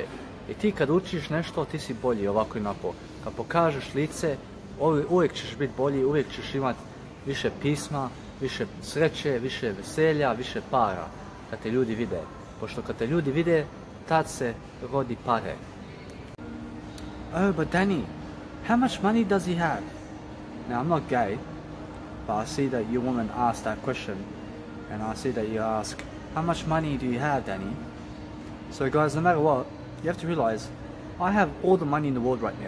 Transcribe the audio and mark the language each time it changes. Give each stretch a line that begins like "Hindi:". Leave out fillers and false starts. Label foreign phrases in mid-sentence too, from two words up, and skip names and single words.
Bosnian: I ti kad učiš nešto, ti si bolji ovako i onako. Kad pokažeš lice, uvijek ćeš biti bolji, uvijek ćeš imati više pisma, više sreće, više veselja, više para. Kad te ljudi vide. Pošto kad te ljudi vide, tad se rodi pare.
English: Oh, but Danny, how much money does he have? Now, I'm not gay, but I see that you woman asked that question. And I see that you ask, how much money do you have, Danny? So guys, no matter what, you have to realize, I have all the money in the world right now.